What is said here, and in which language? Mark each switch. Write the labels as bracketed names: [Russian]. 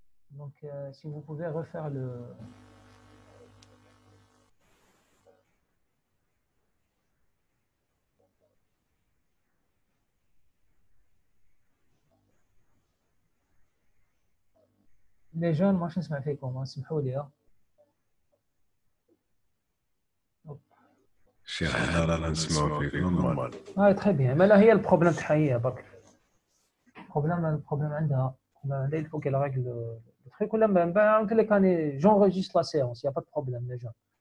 [French] Donc si vous pouvez refaire le les jeunes [Arabic] ماشي نسمع فيكم, سمحوا لي. شيخ حنا رانا نسمعو فيك نورمال. [French] très bien. Mais là [Arabic] هي البروبليم تاعها هي برك. البروبليم عندها [French] il faut qu'elle règle le truc. [Arabic] ولا نقول لك راني [French] j'enregistre la séance, il y a pas de problème les gens.